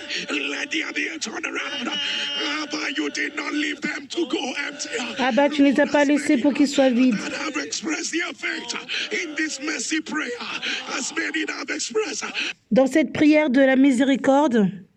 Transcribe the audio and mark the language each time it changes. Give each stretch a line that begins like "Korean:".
English: Let there be a turnaround. Abba, you did not leave them to go empty.
French: Abba, tu ne les as pas laissés pour qu'ils soient vides.
English: That have expressed their faith in this mercy prayer, as many that have expressed.
French: Dans cette prière de la miséricorde,